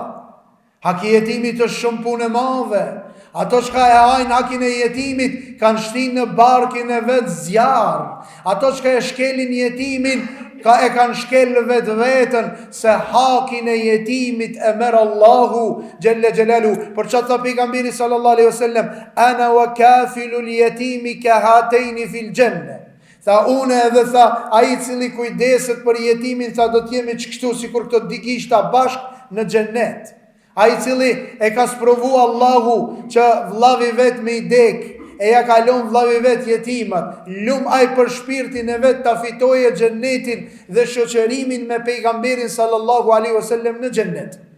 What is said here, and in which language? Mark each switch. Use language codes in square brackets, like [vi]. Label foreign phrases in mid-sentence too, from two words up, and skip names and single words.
[sq] Haki i jetimit është shumë punë e madhe. Ato shka e hajnë hakin e jetimit kanë shtinë në barkin e vetë zjarë. Ato shka e shkelin jetimin e kanë shkel vetë vetën, se hakin e jetimit e merë Allahu [ar] جل جلاله. [sq] Për që të pejgamberi [ar] صلى الله عليه وسلم أنا وكافل اليتيم كهاتين في الجنة. [sq] Tha une edhe tha, a i cili kujdeset për jetimin, tha do t'jemi që kështu si kur këto digishta bashk në gjennet. A i cili e ka sprovu Allahu që vllavi vet me i dek, e ja kalon vllavi vet jetimat, lum aj për shpirtin e vet ta fitoje gjennetin dhe shoqërimin me pejgamberin [ar] صلى الله عليه وسلم [sq] në gjennet.